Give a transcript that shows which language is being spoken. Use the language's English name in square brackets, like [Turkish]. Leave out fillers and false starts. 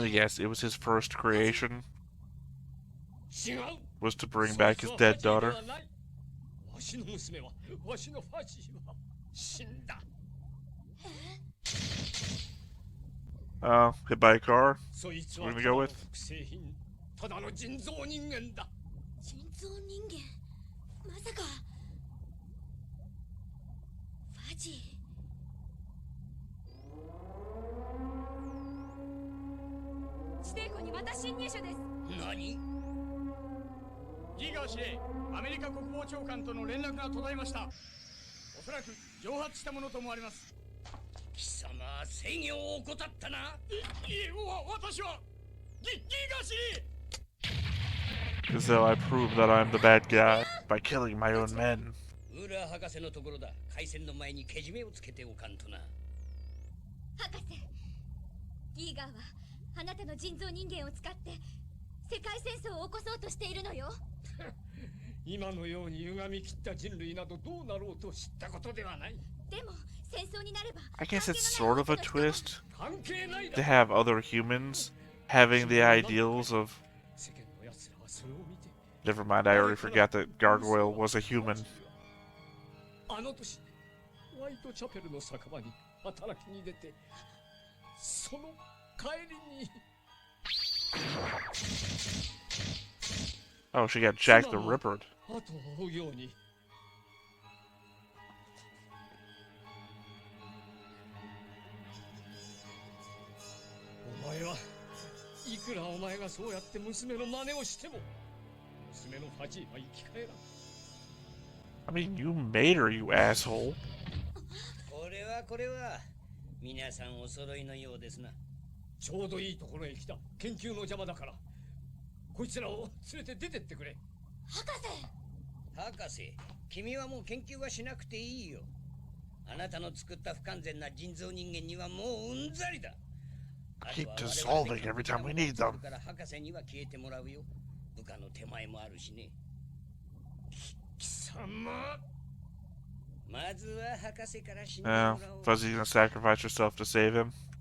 [English] Let me guess, it was his first creation? [Japanese] 違う。 [English] Was to bring back his dead daughter? [Japanese] わしの娘は、わしのファジーは死んだ。 [English] Hit by a car? [Japanese] そいつ [English] What [Japanese] は [English] are we gonna go with? [Japanese] 複製品。ただの人造人間だ。人造人間。まさか。ファジー。下手です。何？ギガ司令、アメリカ国防長官との連絡が途絶えました。おそらく蒸発したものと思われます。貴様、制御を怠ったな。私はギガ司令。 [English] As though I prove that I'm the bad guy by killing my own men. [Japanese] ウラ博士のところだ。開戦の前にけじめをつけておかんとな。博士、ギーガーはあなたの人造人間を使って世界戦争を起こそうとしているのよ。今のように歪み切った人類などどうなろうと知ったことではない。でも戦争になれば [English] I guess it's sort of a twist [Japanese] 関係ないだ [English] to have other humans having the ideals of. [Japanese] 世間の奴らはそれを見て [English] Never mind, I already forgot that Gargoyle was a human. [Japanese] あの年ホワイトチャペルの酒場に働きに出て、その帰りに [English] Oh, she got Jack the Ripper. [Japanese] 後を追うように。お前はいくらお前がそうやって娘の真似をしても、娘のファジーは生き返らん。 [English] I mean, you made her, you asshole. [Japanese] これは皆さんお揃いのようですな。ちょうどいいところへ来た。研究の邪魔だからこいつらを連れて出てってくれ。博士、君はもう研究はしなくていいよ。あなたの作った不完全な人造人間にはもううんざりだ。 [English] Keep dissolving every time we need them. [Japanese] から博士には消えてもらうよ。部下の手前もあるしね。貴様。まずは博士から死んでもらおう。 [English] Fuzzy's gonna sacrifice herself to save him.